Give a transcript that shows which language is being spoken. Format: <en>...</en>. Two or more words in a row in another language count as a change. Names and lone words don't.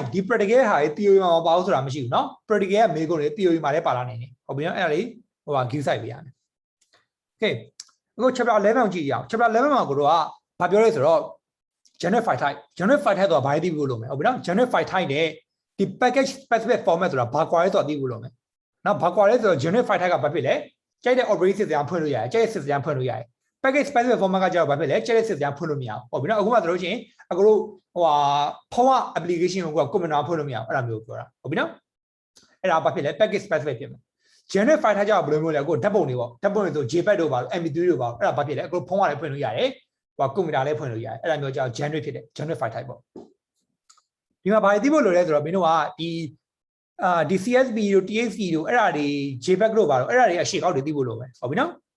<my>ဒီ practical ဟာ POE မှာမပါဘူးဆိုတာမရှိဘူးနော် practical ကမေးခွန်းတွေ POE မှာလည်းပါလာနိုင်တယ်ဟုတ်ပြီနော်အဲ့ဒါလေးဟို</my> <en>give site</en> <my>ပေးရမယ် okay အခု chapter 11ကိုကြည့်ရအောင် chapter 11မှာကိုတို့ကဘာပြောလဲဆိုတော့</my> <en>generate file type</en> <my>ဆိုတာဘာ သိဖို့လုပ်မယ်ဟုတ်ပြီနော်</my> <en>generate file type</en> <my>နဲ့ဒီ</my> <en>package specific format</en> <my>ဆိုတာဘာကွာလဲဆိုတာသိဖို့လုပ်မယ်နော်ဘာကွာလဲဆိုတော့</my> <en>generate file type</en> <my>ကဘာဖြစ်လဲကြိုက်တဲ့</my> <en>operating system</en> <my>ဖွင့်လို့ရတယ်ကြိုက် တဲ့ system ဖွင့်လို့ရတယ်</my> <en>package specific format</en> <my>ကကျတော့ဘာဖြစ်လဲကြိုက်တဲ့ system ဖွင့်လို့မရဘူးဟုတ်ပြီနော်အခုမှဆိုလို့ရှိရင်အခုတို့ဟိုဖုန်းက application ကိုကွန်ပျူတာဖွင့်လို့မရဘူးအဲ့ဒါမျိုးပြောတာဟုတ်ပြီနော်အဲ့ဒါဘာဖြစ်လဲ</my> <en>package specific</en> <my>ဖြစ်မယ်</my> <en>generate file type</en> <my>ကျတော့ဘယ်လိုမျိုးလဲအခုဓာတ်ပုံတွေပေါ့ဓာတ်ပုံတွေဆို JPEG တို့ပါလို့ MP3 တို့ပါလို့အဲ့ဒါဘာဖြစ်လဲအခုဖုန်းကလည်းဖွင့်လို့ရတယ်ဟိုကွန်ပျူတာလည်းဖွင့်လို့ရတယ်အဲ့ဒါမျိုးကျတော့ generate ဖြစ်တယ်</my> <en>generate file type</en> <my>ပေါ့ဒီမှာဘာသိဖို့လိုလဲဆိုတော့မင်းတို့ကဒီ CSV တို့ TXT တို့အဲ့ဒါတွေ JPEG တို့ပါတော့အဲ့ဒါတွေအရှိကောက်တွေသိဖို့လိုမယ်ဟုတ်ပြီနော်</my>